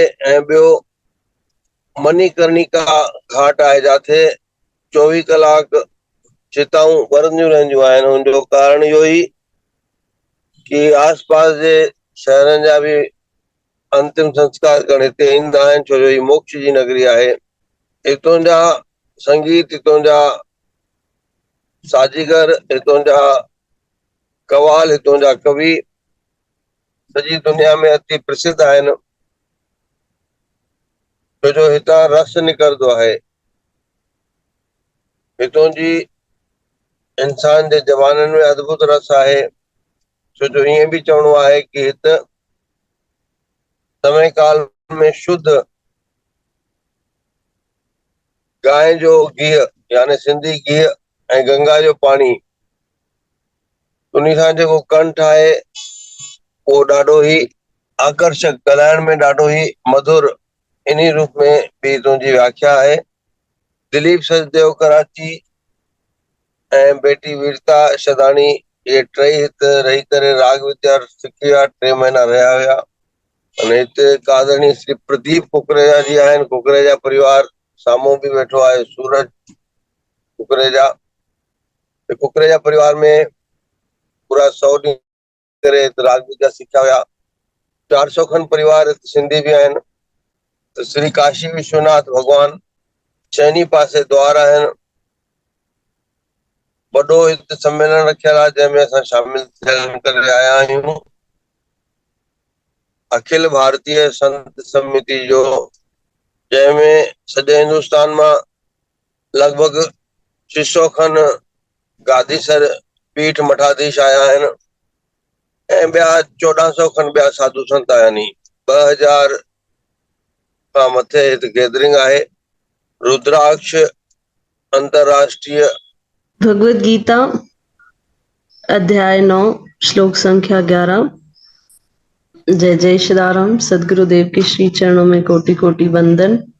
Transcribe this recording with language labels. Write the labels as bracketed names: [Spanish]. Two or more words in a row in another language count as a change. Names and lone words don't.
[Sindhi] ऐं ॿियो मणिकर्णिका घाट आहे, जिथे 24 कलाक चिताऊं ॿरंदियूं रहंदियूं आहिनि। हुनजो कारण इहो ई कि आसपास जे शहरनि जा बि अंतिम संस्कार करण हिते ईंदा आहिनि, छो जो ही मोक्ष जी नगरी आहे। हितों जा संगीत, हितों जा साजीगर, हितों जा कवाल, हितों जा कवि सॼी दुनिया में अति प्रसिद्ध आहिनि, छो जो हितां रस निकिरंदो आहे। हितों जी इंसान जे जवाननि में अद्भुत रस आहे, छो जो ईअं बि चवणो आहे कि हिते समय काल में शुद्ध गांइ जो घीअ यानी सिंधी घीअ ऐं गंगा जो पाणी, उन्ही सां जेको कंठ आहे उहो ॾाढो ई आकर्षक, ॻाल्हाइण में ॾाढो ई मधुर, इन्ही रूप में भी तुंहिंजी व्याख्या आहे। दिलीप सचदेव कराची ऐं बेटी वीरता शदाणी इहे टई हिते रही करे राग विद्या सिखी विया, 3 महीना रहिया हुया। अने हिते आदरणीय श्री प्रदीप कुकरेजा जी आहिनि। कुकरेजा परिवार साम्हूं बि वेठो आहे, सूरज कुकरेजा। कुकरेजा परिवार में पूरा 100 ॾींहं करे राग विद्या सिखिया हुया। 400 खनि परिवार सिंधी बि आहिनि। त श्री काशी विश्वनाथ भगवान चइनी पासे द्वार आहिनि। वॾो हिते सम्मेलन रखियल आहे, जंहिंमें असां शामिल थियल करे आया आहियूं। अखिल भारतीय संत समिति जो, जंहिंमें सॼे हिंदुस्तान मां लॻभॻि 600 खनि गादीसर पीठ मठाधीश आया आहिनि, ऐं ॿिया 1400 खनि ॿिया साधु संत आया आहिनि। 2000 खां मथे हिते गैदरिंग आहे। रुद्राक्ष अंतरराष्ट्रीय [Hindi] भगवत गीता अध्याय 9 श्लोक संख्या 11। जय जय श्रीराम। सदगुरुदेव के श्री चरणों में कोटि कोटि वंदन।